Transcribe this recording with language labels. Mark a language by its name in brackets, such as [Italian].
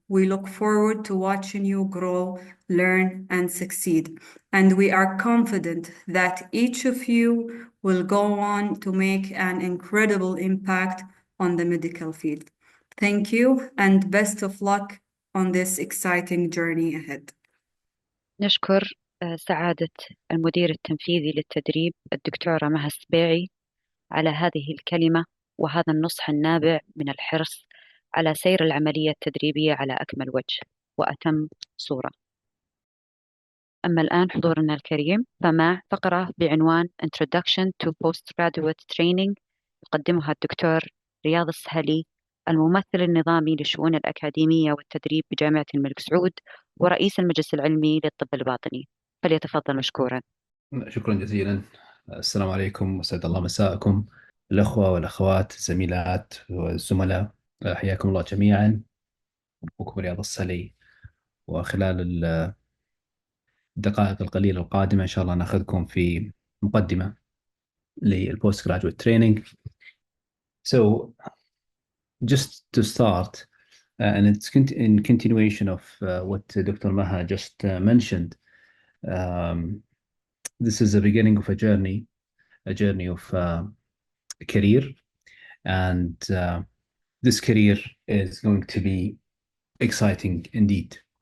[English] We look forward to watching you grow, learn, and succeed. And we are confident that each of you will go on to make an incredible impact on the medical field. Thank you, and best of luck on this exciting journey ahead. [Arabic] نشكر سعادة المدير التنفيذي للتدريب الدكتورة مها السبيعي على هذه الكلمة وهذا النصح النابع من الحرص على سير العملية التدريبية على أكمل وجه وأتم صورة. أما الآن حضورنا الكريم فمع فقرة بعنوان [English] Introduction to Postgraduate Training [Arabic] يقدمها الدكتور رياض السهلي، الممثل النظامي لشؤون الأكاديمية والتدريب بجامعة الملك سعود ورئيس المجلس العلمي للطب الباطني. فليتفضل مشكورا. شكرا جزيلا. السلام عليكم وسعد الله مساءكم الأخوة والأخوات الزميلات والزملاء، حياكم الله جميعا. أخوكم رياض السهلي، وخلال الدقائق القليلة القادمة إن شاء الله نأخذكم في مقدمة للبوست [English] graduate training. So just to start, and it's in continuation of what Dr. Maha just mentioned, this is the beginning of a journey of a career, and this career is going to be exciting indeed.